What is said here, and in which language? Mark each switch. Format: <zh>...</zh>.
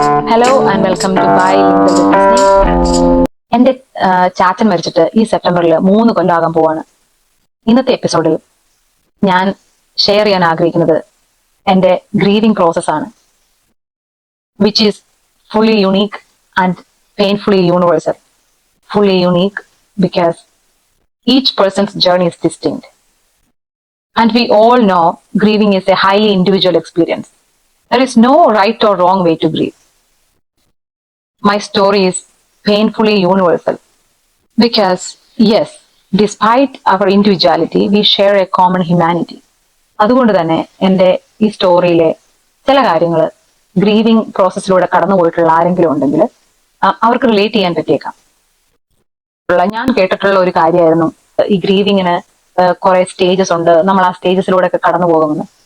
<en>hello and welcome to</en> <ml>by ലിങ്കൽ with snake. എന്റെ ചാച്ചൻ മരിച്ചിട്ട് ഈ സെപ്റ്റംബറിൽ 3 കൊല്ലം പോവാണ്. ഇന്നത്തെ എപ്പിസോഡിൽ ഞാൻ ഷെയർ ചെയ്യാൻ ആഗ്രഹിക്കുന്നത് എന്റെ ഗ്രീവിംഗ് പ്രോസസ് ആണ്,</ml> <en>Which is fully unique and painfully universal. Fully unique because each person's journey is distinct. And we all know grieving is a highly individual experience. There is no right or wrong way to grieve. My story is painfully universal because, yes, despite our individuality, we share a common humanity.</en> <ml>അതുകൊണ്ട് തന്നെ എൻ്റെ ഈ സ്റ്റോറിയിലെ ചില കാര്യങ്ങൾ grieving പ്രോസസ്സിലൂടെ കടന്നു പോയിട്ടുള്ള ആരെങ്കിലും ഉണ്ടെങ്കിൽ അവർക്ക് റിലേറ്റ് ചെയ്യാൻ പറ്റിയേക്കാം. ഞാൻ കേട്ടിട്ടുള്ള ഒരു കാര്യമായിരുന്നു ഈ ഗ്രീവിങ്ങിന് കുറെ സ്റ്റേജസ് ഉണ്ട്, നമ്മൾ ആ സ്റ്റേജസിലൂടെ ഒക്കെ കടന്നു പോകുമെന്ന്.</ml>